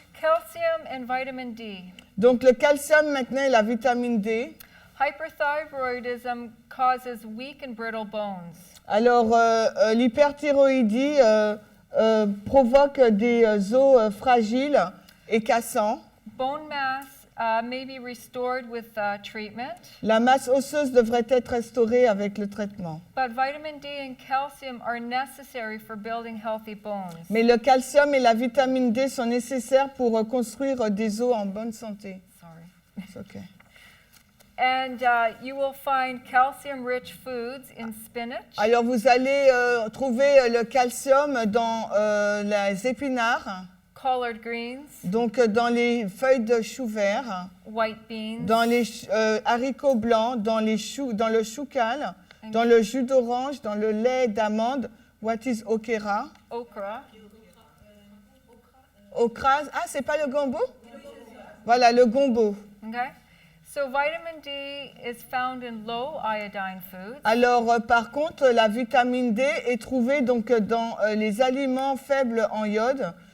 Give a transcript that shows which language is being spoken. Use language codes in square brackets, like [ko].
[en] Calcium and vitamin D. [fr] Donc le calcium maintenant et la vitamine D. [en] Hyperthyroidism causes weak and brittle bones. [fr] Alors l'hyperthyroïdie provoque des os fragiles et cassants. [en] Bone mass may be restored with treatment. [fr] La masse osseuse devrait être restaurée avec le traitement. [en] But vitamin D and calcium are necessary for building healthy bones. [fr] Mais le calcium et la vitamine D sont nécessaires pour construire des os en bonne santé. [en] Sorry. It's okay. And you will find calcium-rich foods in spinach, [fr] Alors vous allez trouver le calcium dans les épinards, [en] collard greens, [fr] donc dans les feuilles de chou vert, [en] white beans, [fr] dans les haricots blancs, dans le chou cal, dans le jus d'orange, dans le lait d'amande. [en] What is okra? okra. [fr] Okra, ah, c'est pas le gombo? Voilà, le gombo. [en] Okay? So vitamin D is found in low iodine foods. [fr] Alors, par contre, la vitamine D est trouvée donc dans les aliments faibles en iode.